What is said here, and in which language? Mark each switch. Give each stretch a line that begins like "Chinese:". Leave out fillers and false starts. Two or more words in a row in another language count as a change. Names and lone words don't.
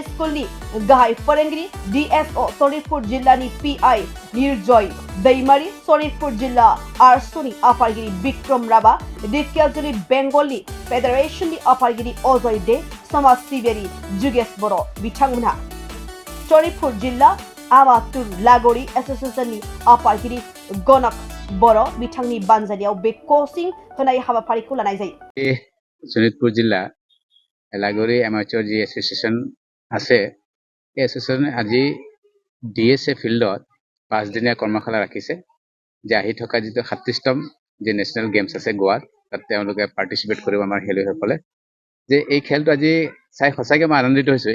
Bodo: स्कुलनि गाहाय फोरोंगिरि DSO सनितपुर जिल्लानि PI निर्जय दैमारि सनितपुर जिल्ला आरसुनि आफादगिरि विक्रम राभा दिखियाजुलि बेंगलनि फेडारेशननि आफादगिरि अजय दे समाज सिबियारि जुगेश बर' बिथांमोनहा सनितपुर जिल्ला आमातुर लागोरि एसोसिएशननि आफादगिरि गनक बर' बिथांनि बानजायनायाव बे कोचिं होनाय हाबाफारिखौ लानाय जायो।
Assamese: सनितपुर जिल्ला लागोरि एमाचर जी एसोसिएशन আছে এই এসোসিয়েশনে আজি DSA ফিল্ডত 5 দিনীয়া কৰ্মশালা ৰাখিছে যে আহি থকা যিটো 37তম যে নেশনেল গেমছ আছে গোৱাত তাত তেওঁলোকে পাৰ্টিসিপেট কৰিব আমাৰ খেলুৱৈসকলে যে এই খেলটো আজি চাই সঁচাকৈ মই আনন্দিত হৈছো।